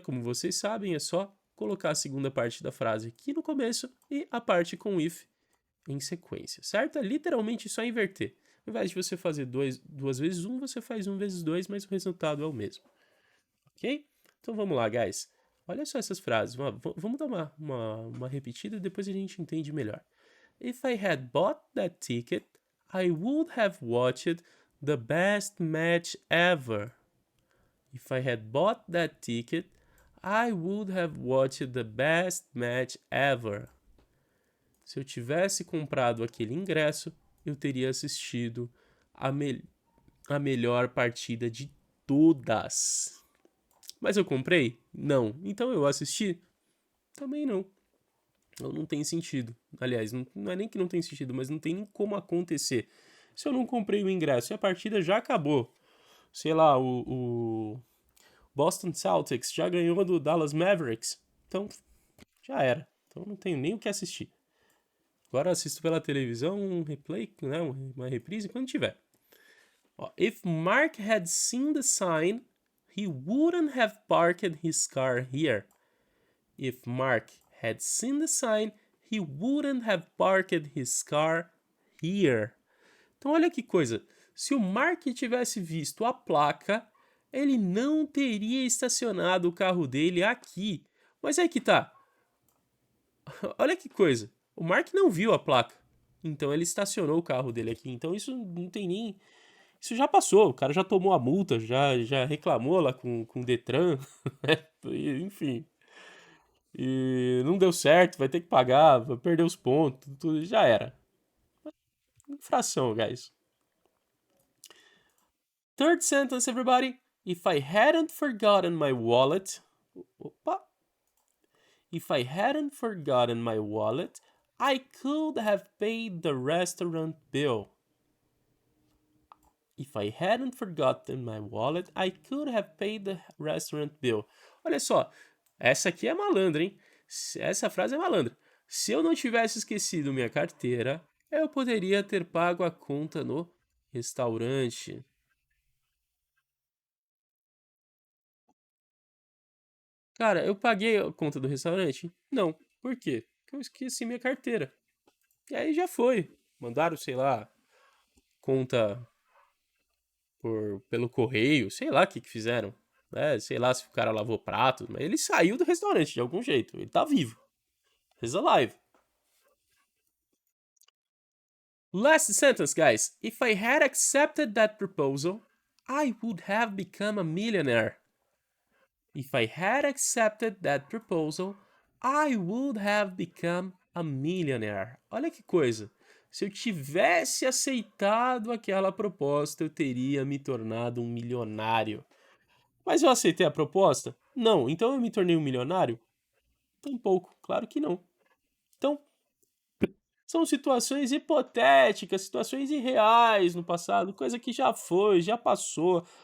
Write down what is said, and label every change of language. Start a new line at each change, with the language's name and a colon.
Portuguese: Como vocês sabem, é só colocar a segunda parte da frase aqui no começo e a parte com if em sequência, certo? É literalmente só inverter. Ao invés de você fazer duas vezes um, você faz 1 vezes 2, mas o resultado é o mesmo. Ok? Então vamos lá, guys. Olha só essas frases. Vamos dar uma repetida e depois a gente entende melhor.
English: If I had bought that ticket, I would have watched the best match ever. If I had bought that ticket, I would have watched the best match ever.
Portuguese: Se eu tivesse comprado aquele ingresso, eu teria assistido a melhor partida de todas. Mas eu comprei? Não. Então eu assisti? Também não. Então não tem sentido. Aliás, não é nem que não tem sentido, mas não tem nem como acontecer. Se eu não comprei o ingresso e a partida já acabou, sei lá, o Boston Celtics já ganhou do Dallas Mavericks, então já era. Então não tenho nem o que assistir. Agora assisto pela televisão um replay, né, uma reprise quando tiver.
English: If Mark had seen the sign, he wouldn't have parked his car here. If Mark had seen the sign, he wouldn't have parked his car here.
Portuguese: Então olha que coisa. Se o Mark tivesse visto a placa, ele não teria estacionado o carro dele aqui. Mas é que tá. Olha que coisa. O Mark não viu a placa. Então ele estacionou o carro dele aqui. Então isso não tem nem... Isso já passou. O cara já tomou a multa, já reclamou lá com o Detran. Enfim. E não deu certo, vai ter que pagar, vai perder os pontos, tudo já era. Infração, guys.
English: Third sentence, everybody. If I hadn't forgotten my wallet... Opa! If I hadn't forgotten my wallet, I could have paid the restaurant bill. If I hadn't forgotten my wallet, I could have paid the restaurant bill.
Portuguese: Olha só, essa aqui é malandra, hein? Essa frase é malandra. Se eu não tivesse esquecido minha carteira, eu poderia ter pago a conta no restaurante. Cara, eu paguei a conta do restaurante? Não. Por quê? Porque eu esqueci minha carteira. E aí já foi. Mandaram, sei lá, conta pelo correio, sei lá o que fizeram. Sei lá se o cara lavou pratos, mas ele saiu do restaurante de algum jeito. Ele tá vivo.
English: He's alive. Last sentence, guys. If I had accepted that proposal, I would have become a millionaire. If I had accepted that proposal, I would have become a millionaire.
Portuguese: Olha que coisa. Se eu tivesse aceitado aquela proposta, eu teria me tornado um milionário. Mas eu aceitei a proposta? Não. Então eu me tornei um milionário? Tampouco. Claro que não. Então, são situações hipotéticas, situações irreais no passado, coisa que já foi, já passou.